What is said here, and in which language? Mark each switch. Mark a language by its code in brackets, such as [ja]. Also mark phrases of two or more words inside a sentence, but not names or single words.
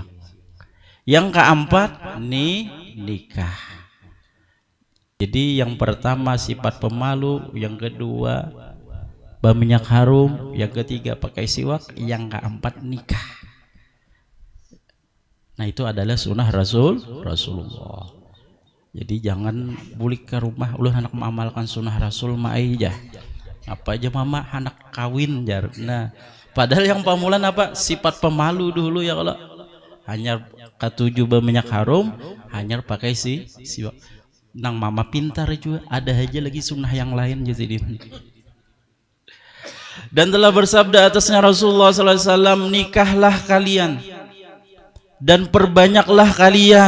[id] Yang keempat, nikah. Jadi yang pertama sifat pemalu, yang kedua berminyak harum, yang ketiga pakai siwak, yang keempat nikah. Nah, itu adalah sunnah Rasulullah. [bjn] Jadi jangan bulik ke rumah ulah anak mengamalkan sunnah Rasul mah aja. Apa aja mama anak kawin jar. [id] Nah, padahal yang pamulan apa? Sifat pemalu dulu ya kalau hanya ketujuh berminyak harum, hanya pakai siwak. Nang mama pintar juga, ada aja lagi sunnah yang lain jadi. Dan telah bersabda atasnya Rasulullah [ar] صلى الله عليه وسلم, [id] nikahlah kalian dan perbanyaklah kalian.